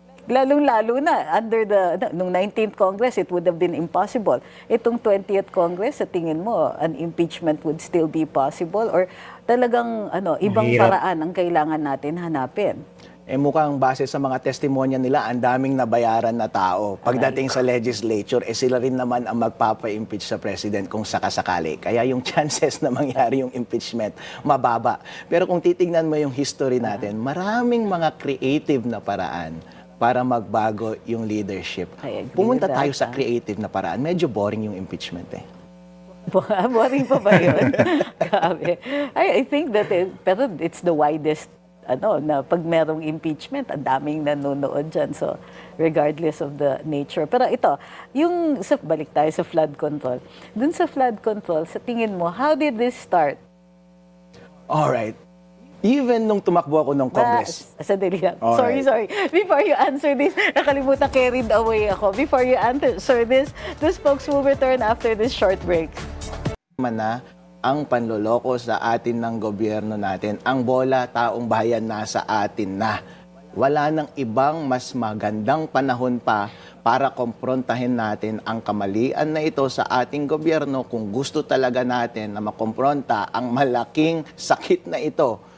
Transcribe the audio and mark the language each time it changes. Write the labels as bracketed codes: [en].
[tl] Lalong-lalo na, nung [en] 19th Congress, it would have been impossible. Itong 20th Congress, [tl] sa tingin mo, [en] an impeachment would still be possible? [tl] Or talagang ibang paraan ang kailangan natin hanapin? Mukhang base sa mga testimonya nila, ang daming nabayaran na tao. Pagdating sa legislature, sila rin naman ang magpapa-impeach sa president kung sakasakali. Kaya yung chances na mangyari yung impeachment, mababa. Pero kung titignan mo yung history natin, maraming mga creative na paraan para magbago yung leadership. Pumunta tayo sa creative na paraan. Medyo boring yung impeachment eh. Boring pa ba yun? Grabe. [en] I think that [tl] pero it's the widest, na pag merong impeachment, ang daming nanonood dyan. [en] So, regardless of the nature. [tl] Pero ito, balik tayo sa flood control. Dun sa flood control, sa tingin mo, [en] how did this start? Alright. [tl] Even nung tumakbo ako ng Congress. Sandali lang. [en] Sorry. Before you answer this, nakalimutan, carried away ako. Before you answer this, the spokes will return after this short break. [tl] Na ang panloloko sa atin ng gobyerno natin. Ang bola, taong bayan, nasa atin na. Wala nang ibang mas magandang panahon pa para komprontahin natin ang kamalian na ito sa ating gobyerno kung gusto talaga natin na makompronta ang malaking sakit na ito.